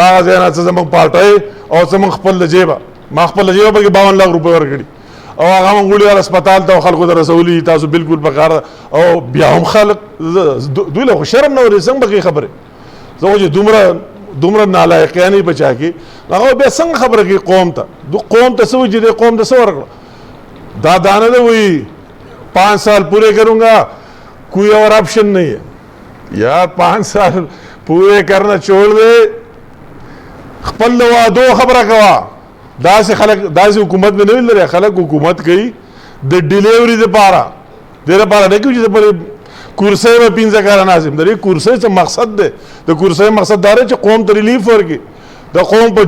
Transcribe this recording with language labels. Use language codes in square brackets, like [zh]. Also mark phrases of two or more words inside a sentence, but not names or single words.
[ps] هغه ځای نه څه زموږ پارټۍ او څه موږ خپل د جیبه ما خپل د جیبه پکې 52 لک روپۍ ورکړي او هغه موږ وړي هسپتال ته او خلکو ته رسولي تاسو بالکل په کار او بیا هم خلک دوی له خو شرم نه وري څنګه به خبرې زه خو چې دومره نالایقیانې په چا کې هغه بیا څنګه خبره کوي قوم ته قوم ته څه وایي چې قوم ته څه ورکړه دا دانه ده وایي [ur] 5 سال پورے کروں گا کوئی اور آپشن نہیں ہے یار 5 سال پورے کرنا چھوڑ دے [ps] خپل وعدو خبره کوا داسې خلک داسې حکومت مې نه لري خلک حکومت کوي د ډیلیوري لپاره نه کوي چې په کورسۍ به 15 کاله ناظم د دې کورسۍ څه مقصد دی د کورسۍ مقصد دا دی چې قوم ته ریلیف ورکړي د قوم په